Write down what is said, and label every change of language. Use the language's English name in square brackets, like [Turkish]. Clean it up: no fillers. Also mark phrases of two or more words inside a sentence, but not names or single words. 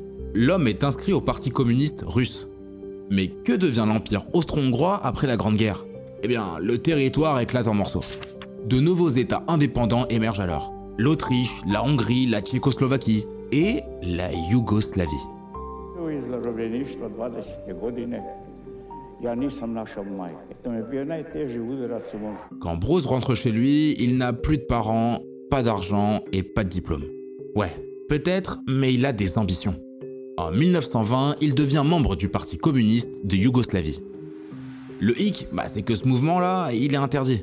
[French] L'homme est inscrit au parti communiste russe. Mais que devient l'empire austro-hongrois après la Grande Guerre? Le territoire éclate en morceaux. De nouveaux États indépendants émergent alors. L'Autriche, la Hongrie, la Tchécoslovaquie et la Yougoslavie. [Serbian] Ja nisam našao majke. To mi je bio najteži udarac u mom. [French] Quand Broz rentre chez lui, il n'a plus de parents, pas d'argent et pas de diplôme. Ouais, peut-être, mais il a des ambitions. En 1920, il devient membre du Parti communiste de Yougoslavie. Le hic, c'est que ce mouvement-là, il est interdit.